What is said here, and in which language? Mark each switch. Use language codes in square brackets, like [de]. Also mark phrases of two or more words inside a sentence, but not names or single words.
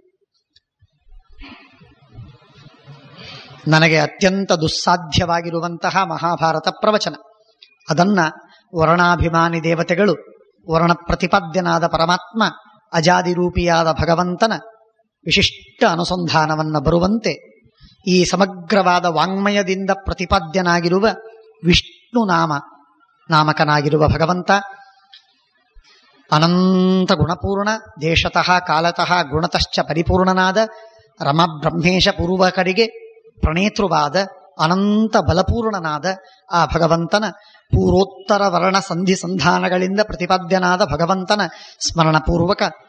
[kn] ನನಗೆ ಅತ್ಯಂತ ದುಸ್ಸಾಧ್ಯವಾಗಿರುವಂತಹ ಮಹಾಭಾರತ ಪ್ರವಚನ, ಅದನ್ನ ವರ್ಣಾಭಿಮಾನಿ ದೇವತೆಗಳು, ವರ್ಣ ಪ್ರತಿಪಾದ್ಯನಾದ ಪರಮಾತ್ಮ, ಅಜಾದಿರೂಪಿಯಾದ ಭಗವಂತನ ವಿಶಿಷ್ಟ ಅನುಸಂಧಾನವನ್ನ ಬರುವಂತೆ ಈ ಸಮಗ್ರವಾದ ವಾಂಗ್ಮಯದಿಂದ ಪ್ರತಿಪಾದ್ಯನಾಗಿರುವ ವಿಷ್ಣು ನಾಮಕನಾಗಿರುವ ಭಗವಂತ ಅನಂತ ಗುಣಪೂರ್ಣ, ದೇಶತಃ ಕಾಲತಃ ಗುಣತಶ್ಚ ಪರಿಪೂರ್ಣನಾದ ರಮಬ್ರಹ್ಮೇಶ ಪೂರ್ವಕರಿಗೆ ಪ್ರಣೇತೃವಾದ ಅನಂತ ಬಲಪೂರ್ಣನಾದ ಆ ಭಗವಂತನ ಪೂರ್ವೋತ್ತರ ವರ್ಣ ಸಂಧಿ ಸಂಧಾನಗಳಿಂದ ಪ್ರತಿಪಾದ್ಯನಾದ ಭಗವಂತನ ಸ್ಮರಣಪೂರ್ವಕ